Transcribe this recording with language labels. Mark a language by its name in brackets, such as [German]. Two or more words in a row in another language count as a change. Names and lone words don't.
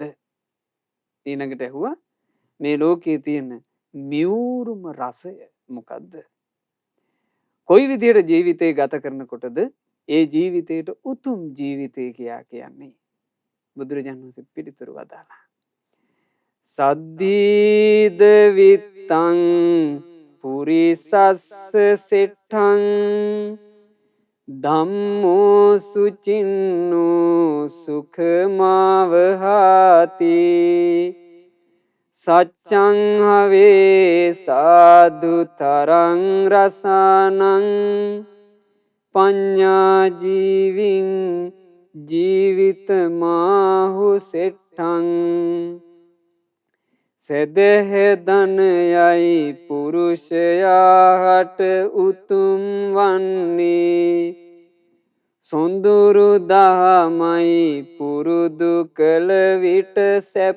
[Sinhala] ඊළඟට ඇහුවා මේ ලෝකයේ තියෙන මියුරුම රසය මොකද්ද? කොයි විදිහට ජීවිතේ ගත කරනකොටද ඒ ජීවිතයට උතුම් ජීවිතය කියා කියන්නේ? බුදුරජාණන් වහන්සේ පිළිතුරු වදාළා. [Pali] සද්දීද විත්තං පුරිසස්ස සෙට්ඨං ධම්මෝ සුචින්නෝ සුඛමාවහාති සච්ඡං හවේ සාදු තරං රසානං පඤ්ඤා ජීවින් ජීවිත මාහු සෙට්ඨං [Sinhala] සදහ ධනයයි පුරුෂයාට උතුම් වන්නේ සොඳුරු දහමයි පුරුදු කළ විට සැප